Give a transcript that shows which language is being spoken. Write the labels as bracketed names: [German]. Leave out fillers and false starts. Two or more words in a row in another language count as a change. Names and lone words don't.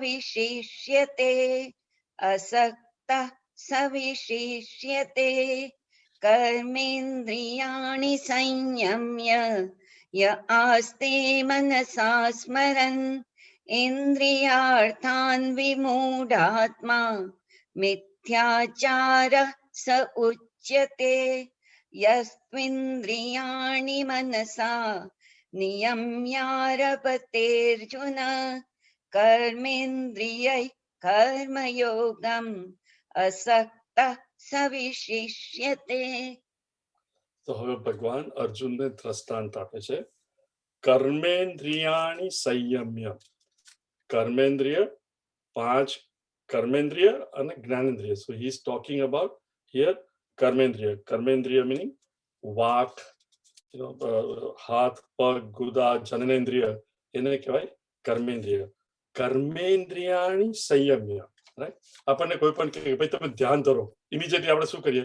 [Sanskrit] विशिष्यते कर्मेन्द्रियाणि संयम्य य आस्ते मनसा स्मरन् इन्द्रियार्थान् विमूढात्मा मिथ्याचारः स उच्यते यस्त्विन्द्रियाणि मनसा नियम्यारभतेऽर्जुन कर्मेन्द्रियैः कर्मयोगम् असक्तः स विशिष्यते. [Gujarati] તો હવે ભગવાન અર્જુનને દ્રષ્ટાંત આપે છે. [Sanskrit] કર્મેન્દ્રિયાણી સંયમ્ય. [Gujarati] કર્મેન્દ્રિય 5 કર્મેન્દ્રિય અને જ્ઞાનેન્દ્રિય. [English] So he is talking about here [Gujarati] કર્મેન્દ્રિય. કર્મેન્દ્રિય meaning વાક, હાથ, પગ, ગુદા, જનનેન્દ્રિય, એને કહેવાય કર્મેન્દ્રિય. [Sanskrit] કર્મેન્દ્રિયાણી સંયમ્ય. રાઈટ. [Gujarati] આપણને કોઈ પણ કહે ભાઈ તમે ધ્યાન ધરો, ઇમિડિયેટલી આપણે શું કરીએ?